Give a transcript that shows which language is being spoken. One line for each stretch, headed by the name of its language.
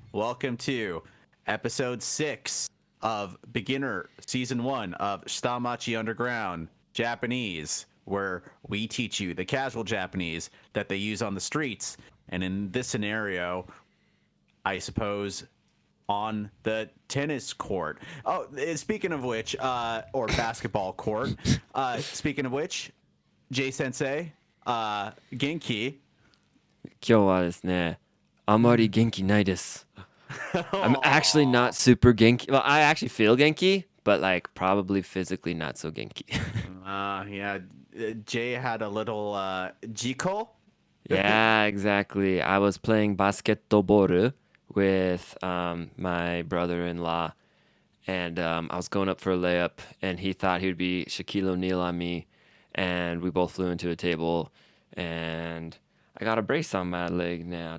English: Welcome to episode 6 of Beginner Season 1 of Shitamachi Underground Japanese, where we teach you the casual Japanese that they use on the streets. And in this scenario, I suppose on the tennis court. Oh, speaking of which, or basketball court. Speaking of which, Jay Sensei, Genki.
Japanese: 今日はですね、あまり元気ないです。
English: I'm actually not super genki. Well, I actually feel genki, but like probably physically not so genki. Yeah, Jay had a little jiko. Yeah, exactly. I was playing basketball with my brother-in-law, and I was going up for a layup, and he thought he would be Shaquille O'Neal on me, and we both flew into a table, and I got a brace on my leg now.